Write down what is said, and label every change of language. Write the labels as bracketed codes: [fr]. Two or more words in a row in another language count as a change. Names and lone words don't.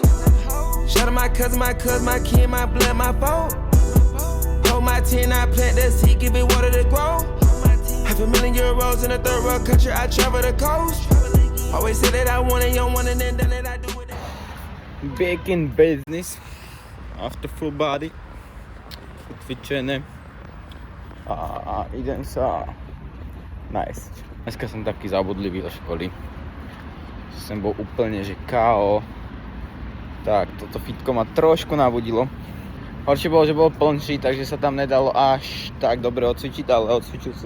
[en] Shout out my cousin, my kin, my blood, my fault. Hold my 10, I plant that seed, give it water to grow. €500,000 in a third world country, I travel the coast. Always say that I want it, you don't want it, and then that I do it. Back in business. After full body. [sk] Cvičené. A idem sa nájsť. Dneska som taký zabudlivý do školy. Som bol úplne, že KO. Tak, toto fitko ma trošku nabudilo. Horšie bolo, že bol plnší, takže sa tam nedalo až tak dobre odcvičiť, ale odcvičil som.